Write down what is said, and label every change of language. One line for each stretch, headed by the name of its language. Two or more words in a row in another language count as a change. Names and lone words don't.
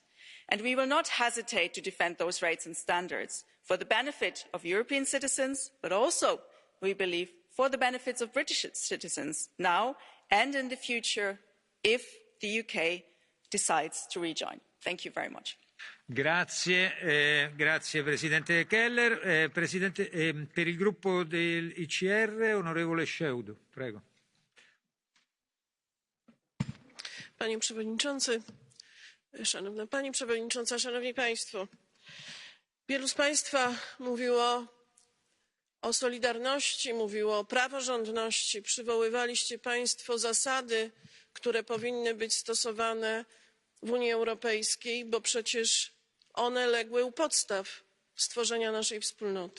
English: And we will not hesitate to defend those rights and standards for the benefit of European citizens, but also, we believe, for the benefits of British citizens now and in the future if the UK decides to rejoin. Thank you very much.
Italian: Grazie, grazie Presidente Keller. Presidente, per il gruppo dell'ICR, onorevole Sceaudo, prego.
Polish: Panie Przewodniczący, Szanowna Pani Przewodnicząca, Szanowni Państwo. Wielu z Państwa mówiło o solidarności, mówiło o praworządności. Przywoływaliście Państwo zasady, które powinny być stosowane w Unii Europejskiej, bo przecież one legły u podstaw stworzenia naszej wspólnoty.